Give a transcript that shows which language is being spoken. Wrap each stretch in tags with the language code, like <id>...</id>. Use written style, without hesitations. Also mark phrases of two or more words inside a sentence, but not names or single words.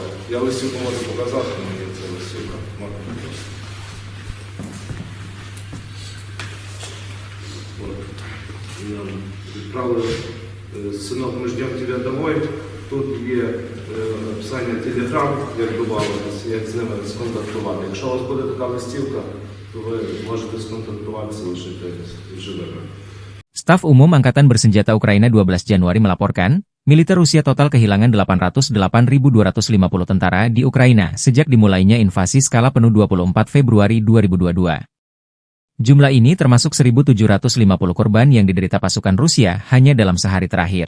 <uk>Я листівку можу показати, мені це листівка. Відправили «Синок, ми ждемо тебе домой». Тут є описання телеграм, як добавитися, як з ними сконтактувати. Якщо у вас буде така листівка, то ви можете сконтактуватися лишити живими.</uk> <id>Staf Umum Angkatan Bersenjata Ukraina 12 Januari melaporkan, militer Rusia total kehilangan 808.250 tentara di Ukraina sejak dimulainya invasi skala penuh 24 Februari 2022. Jumlah ini termasuk 1.750 korban yang diderita pasukan Rusia hanya dalam sehari terakhir.</id>